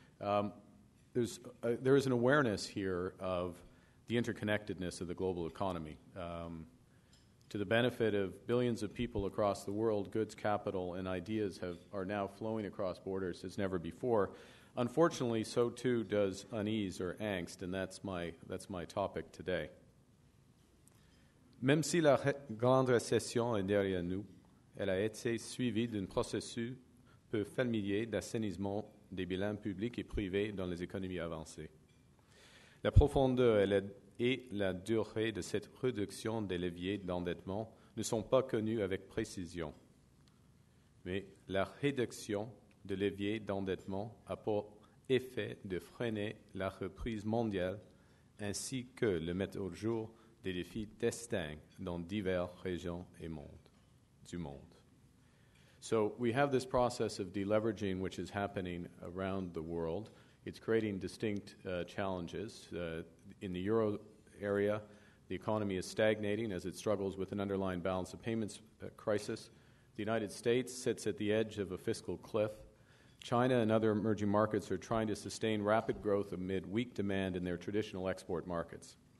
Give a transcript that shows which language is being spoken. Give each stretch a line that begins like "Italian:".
English: There is an awareness here of the interconnectedness of the global economy. To the benefit of billions of people across the world, goods, capital, and ideas are now flowing across borders as never before. Unfortunately, so too does unease or angst, and that's my topic today.
French: Même si la grande récession est derrière nous, elle a été suivie d'un processus peu familier d'assainissement des bilans publics et privés dans les économies avancées. La profondeur et la durée de cette réduction des leviers d'endettement ne sont pas connues avec précision. Mais la réduction de leviers d'endettement a pour effet de freiner la reprise mondiale ainsi que le mettre au jour des défis distincts dans diverses régions du monde.
English: So we have this process of deleveraging which is happening around the world. It's creating distinct challenges. In the euro area, the economy is stagnating as it struggles with an underlying balance of payments crisis. The United States sits at the edge of a fiscal cliff. China and other emerging markets are trying to sustain rapid growth amid weak demand in their traditional export markets.